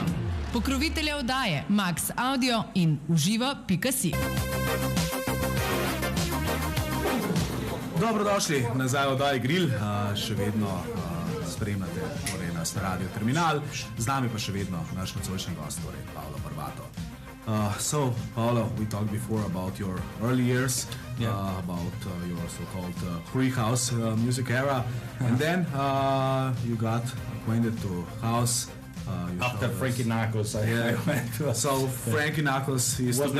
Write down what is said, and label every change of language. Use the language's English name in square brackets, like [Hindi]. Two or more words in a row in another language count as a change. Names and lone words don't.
[Slovenian] Pokrovitelja oddaje Max Audio in vŽIVO.si. Dobrodošli nazaj v oddaji Grill. Še vedno spremljate torej nas na Radio Terminal. Z nami pa še vedno naš nocojšnji gost, torej Paolo Barbato. [English] So, Paolo, we talked before about your early years, about your so-called pre-house music era, and then you got acquainted to house. After Frankie Knuckles, I went to. So Frankie Knuckles used to